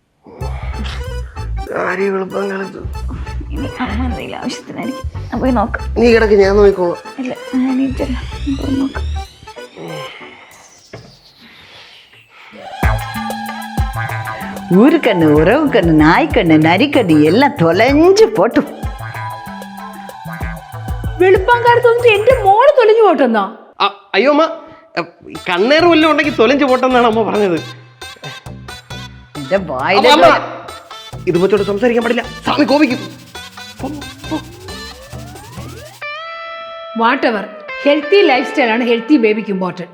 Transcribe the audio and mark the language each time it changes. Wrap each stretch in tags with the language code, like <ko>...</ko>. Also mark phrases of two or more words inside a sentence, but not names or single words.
<ml>ഇനി അമ്മ എന്തെങ്കിലും ആവശ്യത്തിനായിരിക്കും. ഞാൻ പോയി നോക്കാം. നീ കിടക്ക്, ഞാൻ നോക്കിക്കോളാം. ഇല്ല, ഞാൻ എണീറ്റില്ല. ഞാൻ പോയി നോക്കാം.</ml> <ta>ஊருக்கண்ணு, உறவு கண்ணு, நாய்க்கண்ணு, நரிக்கண்ணு எல்லாம் தொலைஞ்சு போட்டும்.</ta> <ml>വെളുപ്പാങ്കാലത്ത് വന്നിട്ട് എന്റെ മോള് തൊലിഞ്ഞു പോട്ടെന്നാ? അയ്യോ അമ്മ, കണ്ണേറ് വല്ലതും ഉണ്ടെങ്കിൽ തൊലഞ്ചു പോട്ടെന്നാണ് അമ്മ പറഞ്ഞത്. എന്റെ വായില ഇത് വെച്ചോട്ട് സംസാരിക്കാൻ പാടില്ല. സ്വാമി കോപിക്കും.</ml> <en>whatever, healthy lifestyle ആണ് healthy baby ക്ക് important.</en>